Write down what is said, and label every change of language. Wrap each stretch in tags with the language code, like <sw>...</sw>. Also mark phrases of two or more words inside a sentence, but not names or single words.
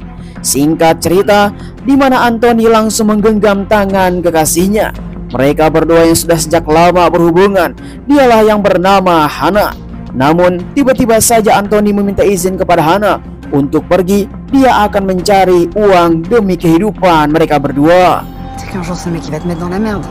<id>Singkat cerita, di mana Anthony langsung menggenggam tangan kekasihnya. Mereka berdua yang sudah sejak lama berhubungan, dialah yang bernama Hana. Namun tiba-tiba saja Anthony meminta izin kepada Hana untuk pergi. Dia akan mencari uang demi kehidupan mereka berdua.</id> <fr>C'est qu'un jour ce mec il va te mettre dans la merde.</fr>